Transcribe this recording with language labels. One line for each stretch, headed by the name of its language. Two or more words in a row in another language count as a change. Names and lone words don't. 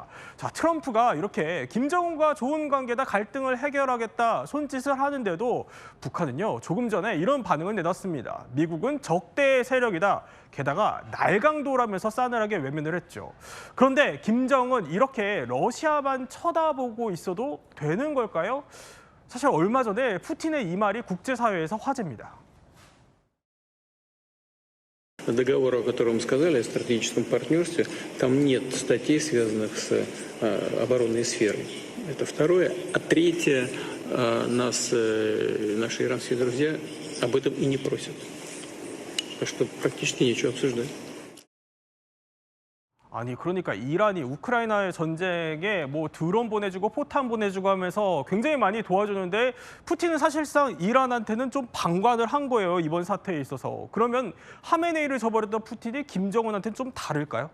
Korean: 자, 트럼프가 이렇게 김정은과 좋은 관계다 갈등을 해결하겠다 손짓을 하는데도 북한은요 조금 전에 이런 반응을 내놨습니다. 미국은 적대의 세력이다. 게다가 날강도라면서 싸늘하게 외면을 했죠. 그런데 김정은 이렇게 러시아만 쳐다보고 있어도 되는 걸까요? 사실 얼마 전에 푸틴의 이 말이 국제사회에서 화제입니다.
Russian: Договор, о котором сказали, о стратегическом партнерстве, там нет статей, связанных с оборонной сферой. Это второе. А третье, наши иранские друзья об этом и не просят. Так что практически нечего обсуждать.
Korean: 아니 그러니까 이란이 우크라이나의 전쟁에 뭐 드론 보내주고 포탄 보내주고 하면서 굉장히 많이 도와주는데 푸틴은 사실상 이란한테는 좀 방관을 한 거예요. 이번 사태에 있어서. 그러면 하메네이를 저버렸던 푸틴이 김정은한테는 좀 다를까요?